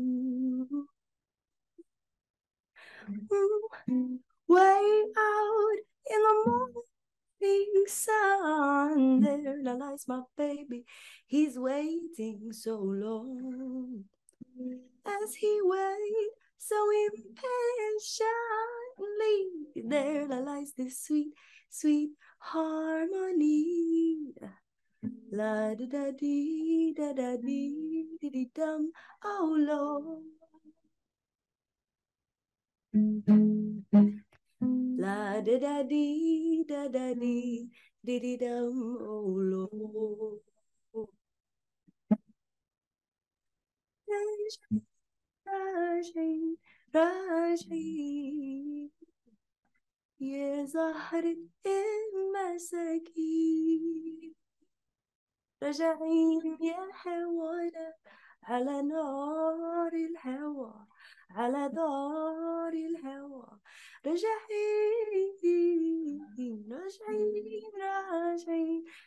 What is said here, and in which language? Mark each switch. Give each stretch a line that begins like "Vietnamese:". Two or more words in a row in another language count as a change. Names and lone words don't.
English: Way out in the morning sun, there lies my baby. He's waiting so long. As he waits so impatiently, there lies this sweet, sweet harmony. La da da dee da da dee dee dee dum. Oh Lord. La da da dee da da dee dee dee dum. Oh Lord.
Arabic: راجعين راجعين يا زهرة المساكين راجعين يا حوانا على نار الهوى على دار الهوى راجعين راجعين راجعين